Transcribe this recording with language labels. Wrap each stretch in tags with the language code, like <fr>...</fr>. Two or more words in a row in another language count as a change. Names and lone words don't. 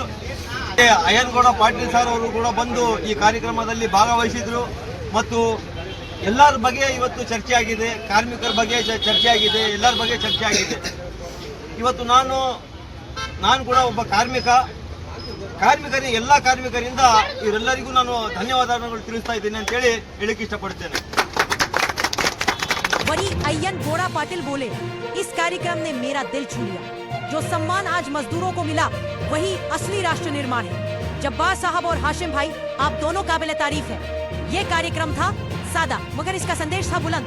<kn>ಅಯ್ಯನ್ ಗೌಡ ಪಾಟೀಲ್ ಸರ್ ಅವರು ಕೂಡ ಬಂದು ಈ ಕಾರ್ಯಕ್ರಮದಲ್ಲಿ ಭಾಗವಹಿಸಿದ್ರು ಮತ್ತು ಎಲ್ಲರ ಬಗ್ಗೆ ಇವತ್ತು ಚರ್ಚೆ ಆಗಿದೆ. ಕಾರ್ಮಿಕರ ಬಗ್ಗೆ ಚರ್ಚೆ ಆಗಿದೆ, ಎಲ್ಲರ ಬಗ್ಗೆ ಚರ್ಚೆ ಆಗಿದೆ. ಇವತ್ತು ನಾನು ಕೂಡ ಒಬ್ಬ ಕಾರ್ಮಿಕರಿಗೆ ಎಲ್ಲ ಕಾರ್ಮಿಕರಿಂದ ಇವರೆಲ್ಲರಿಗೂ ನಾನು ಧನ್ಯವಾದಗಳು ತಿಳಿಸ್ತಾ ಇದ್ದೀನಿ ಅಂತೇಳಿ ಹೇಳಕ್ಕೆ ಇಷ್ಟಪಡ್ತೇನೆ.</kn> <hi>वहीं अय्यन गौड़ा पाटिल बोले, इस कार्यक्रम ने मेरा दिल छू लिया। जो सम्मान आज मजदूरों को मिला वही असली राष्ट्र निर्माण है। जब्बार साहब और हाशिम भाई, आप दोनों काबिल तारीफ है। ये कार्यक्रम था सादा मगर इसका संदेश था बुलंद।</hi>